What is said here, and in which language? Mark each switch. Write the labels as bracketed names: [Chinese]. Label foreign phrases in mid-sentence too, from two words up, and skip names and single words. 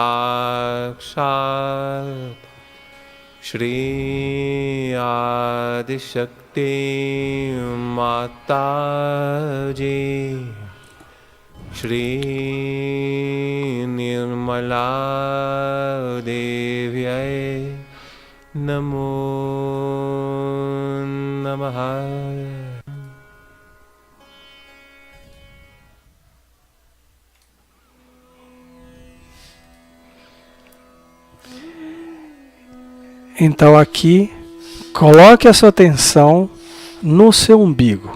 [Sanskrit] Sakshat Shri Adi Shakti Mataji Shri Nirmala Devyai Namo Namaha. [Portuguese] Então aqui, coloque a sua atenção no seu umbigo.